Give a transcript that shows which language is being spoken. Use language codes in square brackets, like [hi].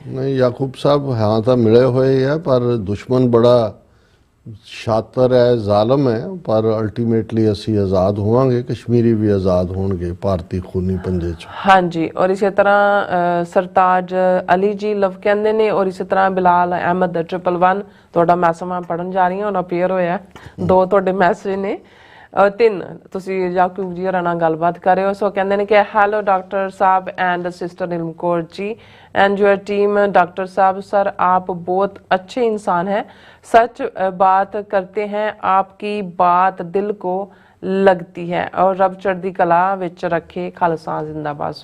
[hi] नहीं याकूब साहब हाँ तो मिले हुए है, पर दुश्मन बड़ा शातर है, जालम है, पर अल्टीमेटली [pa] असी आज़ाद होवांगे, [hi] कश्मीरी भी आज़ाद होंगे भारती खूनी पंजे च। हाँ जी। और इसी तरह सरताज अली जी लव कहते ने। और इसी तरह [pa] बिलाल अहमद 111 ਤੁਹਾਡਾ ਮੈਸੇਜ ਮੈਂ ਪੜਨ ਜਾ ਰਹੀ ਹਾਂ, ਹੁਣ ਅਪੀਅਰ ਹੋਇਆ। ਦੋ ਤੁਹਾਡੇ ਮੈਸੇਜ ਨੇ, ਤਿੰਨ ਤੁਸੀਂ ਯਾਕੂਬ ਜੀ ਹੋਰਾਂ ਨਾਲ ਗੱਲਬਾਤ ਕਰ ਰਹੇ ਹੋ। ਸੋ ਕਹਿੰਦੇ ਨੇ ਕਿ ਹੈਲੋ ਡਾਕਟਰ साहब [en] And sister Neelam Kaur ji and your team. [hi] Doctor साहब सर आप बहुत अच्छे इंसान हैं, सच बात करते हैं, आपकी बात दिल को लगती है और रब चढ़दी कला विच रखे, खालसा जिंदाबाद।